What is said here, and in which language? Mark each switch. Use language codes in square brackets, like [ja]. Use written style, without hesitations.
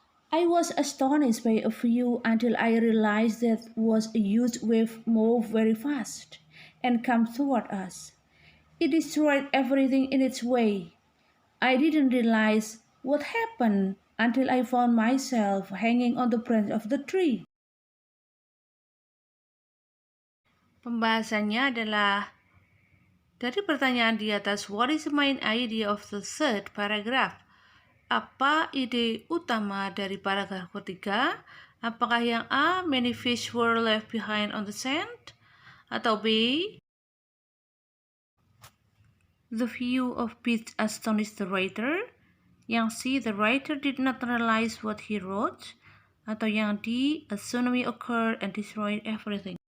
[en] I was astonished by a few until I realized that was a huge wave moved very fast and come toward us. It destroyed everything in its way. I didn't realize what happened until I found myself hanging on the branch of the tree. [id] Pembahasannya adalah dari pertanyaan di atas, [en] what is the main idea of the third paragraph? [id] Apa ide utama dari paragraf ketiga? Apakah yang [en] A, many fish were left behind on the sand? [id] Atau [en] B, the view of beach astonished the writer? [id] Yang [en] C, the writer did not realize what he wrote? [id] Atau yang [en] D, a tsunami occurred and destroyed everything?